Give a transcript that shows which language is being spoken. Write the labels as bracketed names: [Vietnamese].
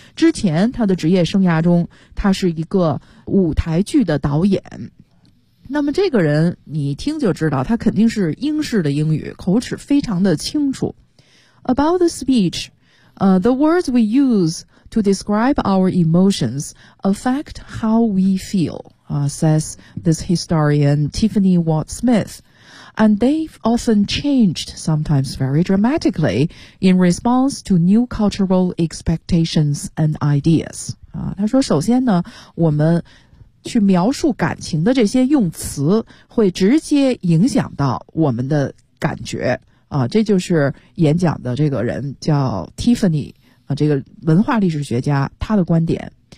[Chinese] 之前他的职业生涯中他是一个舞台剧的导演。那么这个人你听就知道他肯定是英式的英语，口齿非常的清楚。 [English] About the speech, the words we use to describe our emotions affect how we feel, says this historian Tiffany Ward Smith. And they've often changed, sometimes very dramatically, in response to new cultural expectations and ideas. [Chinese] 他说首先呢，我们去描述感情的这些用词会直接影响到我们的感觉。这就是演讲的这个人叫 Tiffany, 这个文化历史学家他的观点。